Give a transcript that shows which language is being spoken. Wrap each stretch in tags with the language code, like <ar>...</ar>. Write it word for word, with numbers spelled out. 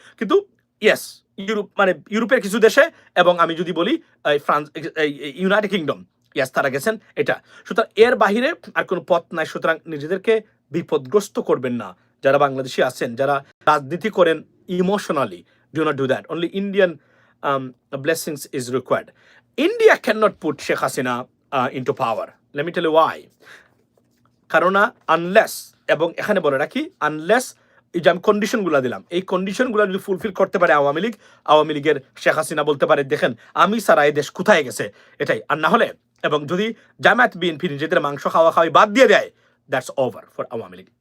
<bn>কিন্তু yes, Europe মানে ইউরোপের কিছু দেশে, এবং আমি যদি বলি এই ফ্রান্স, এই- এই ইউনাইটেড কিংডম, ইয়াস তারা গেছেন। এটা সুতরাং এর বাহিরে আর কোনো পথ নাই। সুতরাং নিজেদেরকে বিপদগ্রস্ত করবেন না। যারা বাংলাদেশি আছেন, যারা রাজনীতি করেন emotionally,</bn> <en>do not do that. Only Indian um, blessings is required. India cannot put Sheikh Hasina uh, into power. Let me tell you why.</en> <bn>কারণ আনলেস, এবং এখানে বলে রাখি, আনলেস এই যে আমি কন্ডিশনগুলো দিলাম, এই কন্ডিশনগুলো যদি ফুলফিল করতে পারে আওয়ামী লীগ, আওয়ামী লীগের শেখ হাসিনা বলতে পারে দেখেন আমি সারা এই দেশ কোথায় গেছে, এটাই। আর না হলে, এবং যদি জামায়াত বিএনপি নিজেদের মাংস খাওয়া খাওয়াই বাদ দিয়ে দেয়,</bn> <en>that's over for</en> <bn>Awami League.</bn>